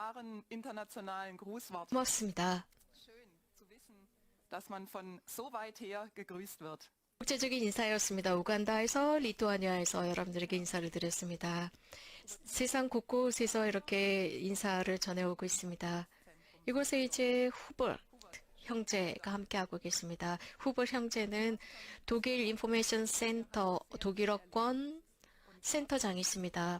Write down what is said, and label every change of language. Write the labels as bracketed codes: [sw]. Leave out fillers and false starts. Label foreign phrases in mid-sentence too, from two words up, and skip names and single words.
[de] klaren internationalen Grußworte. [ko] 고맙습니다. [de] Schön zu wissen, dass man von so weit her gegrüßt wird. [ko] 국제적인 인사였습니다. 우간다에서 리투아니아에서 여러분들에게 인사를 드렸습니다. 세상 곳곳에서 이렇게 인사를 전해오고 있습니다. 이곳에 이제 후볼 형제가 함께하고 계십니다. 후볼 형제는 독일 인포메이션 센터 독일어권 센터장이십니다.